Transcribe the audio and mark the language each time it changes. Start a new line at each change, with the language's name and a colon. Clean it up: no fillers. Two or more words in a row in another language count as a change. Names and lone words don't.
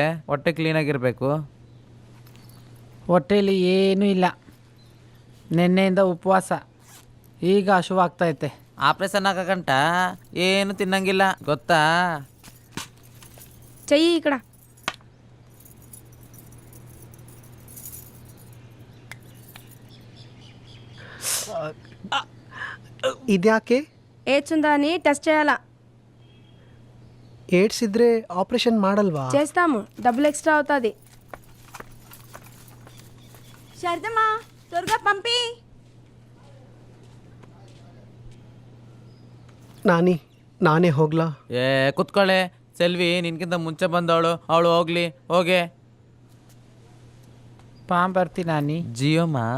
Kannada: ಹೊಟ್ಟೆ ಕ್ಲೀನಾಗಿರಬೇಕು. ಹೊಟ್ಟೆಯಲ್ಲಿ ಏನೂ ಇಲ್ಲ. ನಿನ್ನೆಯಿಂದ ಉಪವಾಸ. ಈಗ ಹಶುವಾಗ್ತೈತೆ. ಆಪ್ರೇಷನ್ ಆಗಕಂಟ ಏನು ತಿನ್ನಂಗಿಲ್ಲ ಗೊತ್ತಾ?
Telugu: చెయ్యి ఇక్కడ.
Kannada: ಇದ್ಯಾಕೆ?
Telugu: ఏడ్స్ ఉందా అని టెస్ట్ చేయాలా?
Kannada: ಏಡ್ಸ್ ಇದ್ರೆ ಆಪರೇಷನ್ ಮಾಡಲ್ವಾ?
Telugu: చేస్తాము, డబ్బులు ఎక్స్ట్రా అవుతుంది. శారదమ్మ త్వరగా పంపి.
Kannada: ನಾನೇ ಹೋಗ್ಲಾ? ಕುತ್ಕೊಳ್ಳೆ. ಸೆಲ್ವಿ ನಿನ್ಕಿಂತ ಮುಂಚೆ ಬಂದವಳು, ಅವಳು ಹೋಗ್ಲಿ. ಹೋಗೆ ಬರ್ತೀನಿ ನಾನಿ. ಜಿಯೋಮ್ಮ